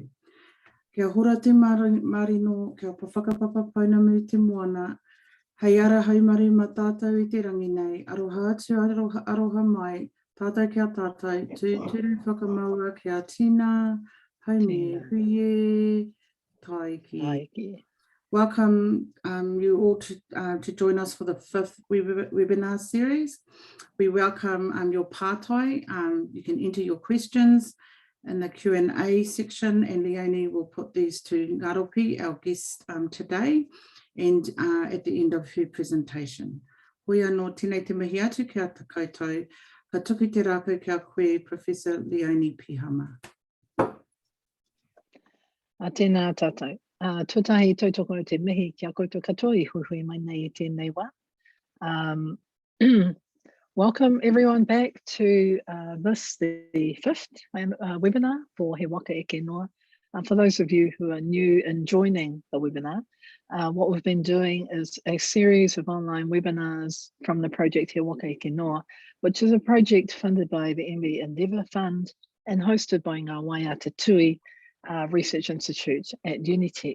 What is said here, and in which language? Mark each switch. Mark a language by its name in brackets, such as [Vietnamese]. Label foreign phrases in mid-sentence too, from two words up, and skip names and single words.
[Māori] Kia hora te marino, kia whakapapa painamu te moana, hei ara haumari ma tātou i te rangi nei, aroha atu aroha mai, tātou kia tātou, tūturu whakamaua kia tina, haumi huie, taiki. [English] Welcome you all to join us for the 5th webinar series. We welcome your pātai. You can enter your questions in the Q&A section, and Leonie will put these to Ngaropi, our guest today, and at the end of her presentation. [Māori] Hoia no tēnei te mihi atu kia te koutou, ka tuku te rākau kia koe, Professor Leonie Pihama. Tēnā tātou. Tūtahi tautoko o te mihi kia koutou katoa I hui mai nei I tēnei wā. [English] Welcome everyone back to this, the 5th webinar for He Waka Eke Noa. For those of you who are new in joining the webinar, what we've been doing is a series of online webinars from the project He Waka Eke Noa, which is a project funded by the MV Endeavour Fund and hosted by Ngā Waiata Tui Research Institute at Unitec.